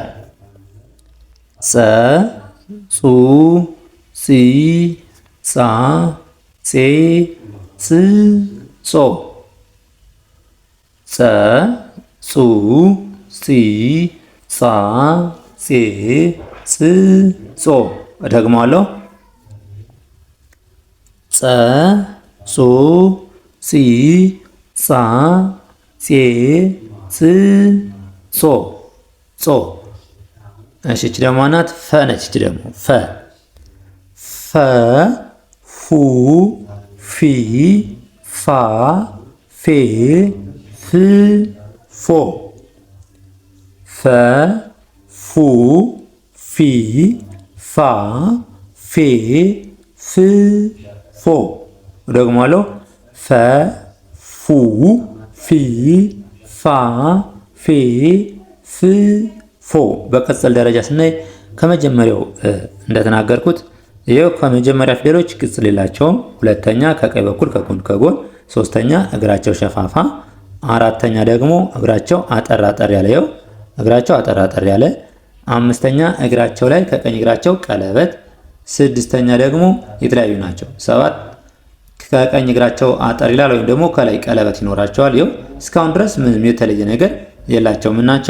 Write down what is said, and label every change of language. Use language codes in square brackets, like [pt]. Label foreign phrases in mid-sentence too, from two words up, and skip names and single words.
[am] ጹ ጺ ጻ ጼ ጽ ጾ። ጸ ጹ ጺ ጻ ጼ ጽ ጾ። ደግሞአለሁ። ጸ ጹ ጺ ጻ ጼ ጽ ጾ ጾ። እሺ እቺ ደግሞ ናት። ፈ ነች። እቺ ደግሞ ፈ ፉ ፊ ፋ ፌ ፍ ፎ። ፈ ፉ ፊ ፋ ፌ ፍ ፎ። ደግሞአለሁ። ፈ ፉ ፊ ፋ ፌ ፍ ፎ። በቅጽል ደረጃ ስናይ ከመጀመሪያው እንደተናገርኩት ይሄው ከመጀመሪያ ፊደሎች ቅጽል የላቸውም። ሁለተኛ ከቀኝ በኩል ከጎን፣ ሶስተኛ እግራቸው ሸፋፋ፣ አራተኛ ደግሞ እግራቸው አጠር ያለ ይኸው እግራቸው አጠር ያለ፣ አምስተኛ እግራቸው ላይ ከቀኝ እግራቸው ቀለበት፣ ስድስተኛ ደግሞ የተለያዩ ናቸው። ሰባት ከቀኝ እግራቸው አጠር ይላል ወይም ደግሞ ከላይ ቀለበት ይኖራቸዋል። ይኸው እስካሁን ድረስ ምንም የተለየ ነገር የላቸውም። ምናቸው?